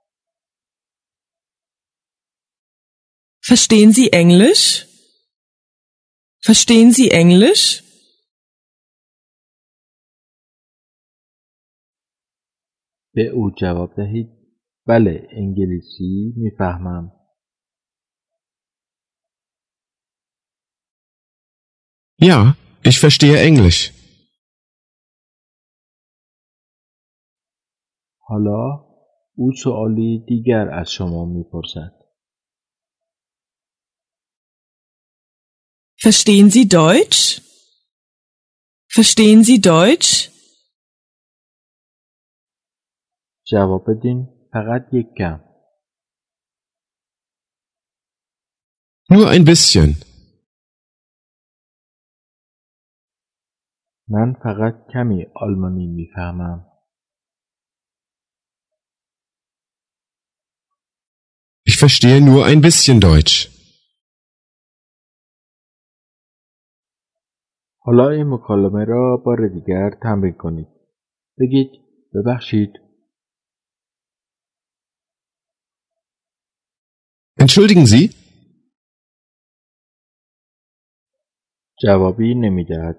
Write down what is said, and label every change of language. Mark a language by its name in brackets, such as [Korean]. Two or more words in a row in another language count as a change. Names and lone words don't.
[German] Verstehen Sie Englisch? Verstehen Sie Englisch? [Persian] به او جواب دهید بله، انگلیسی می‌فهمم. [German] Ja, ich verstehe Englisch. [Persian] حالا او سوالی دیگر از شما می‌پرسد. [German] Verstehen Sie Deutsch? Verstehen Sie Deutsch? [Persian] جواب بدین فقط یک کم. [German] Nur ein bisschen. [Persian] من فقط کمی آلمانی می‌فهمم. [German] Ich verstehe nur ein bisschen Deutsch. [Persian] حالا این مکالمه را بار دیگر تمرین کنید. بگید ببخشید. [German] Entschuldigen Sie? [Persian] جوابی نمی‌دهد.